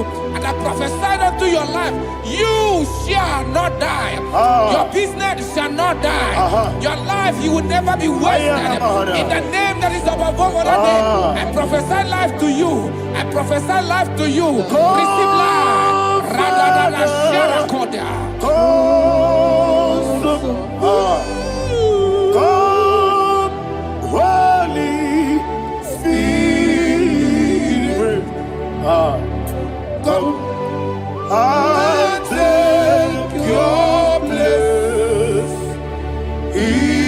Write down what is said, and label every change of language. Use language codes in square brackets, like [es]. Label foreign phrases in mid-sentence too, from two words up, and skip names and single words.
[en] And I prophesied unto your life, you shall not die. Your business shall not die. Your life, you will never be wasted. In the name that is above all other name, I prophesy life to you. I prophesy life to you. Receive life. Radadada Sharakoda. Come, Holy Spirit. Come and take your place.